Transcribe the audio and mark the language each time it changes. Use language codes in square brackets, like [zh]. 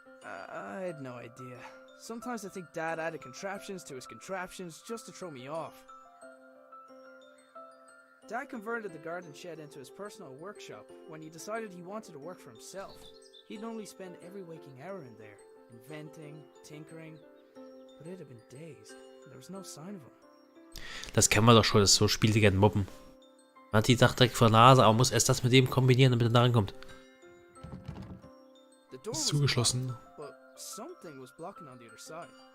[en] I had no idea. Sometimes I think Dad added contraptions to his contraptions just to throw me off. Dad converted the garden shed into his personal workshop when he decided he wanted to work for himself. He'd only spend every waking hour in there, inventing, tinkering, but it had been days, and there was no sign of him. [de] Das kennen wir doch schon, das ist so Spiele, die gerne mobben. Man hat die Sache direkt vor der Nase, aber muss erst das mit dem kombinieren, damit er da rankommt. Ist zugeschlossen. [en] But something was blocking on the other side.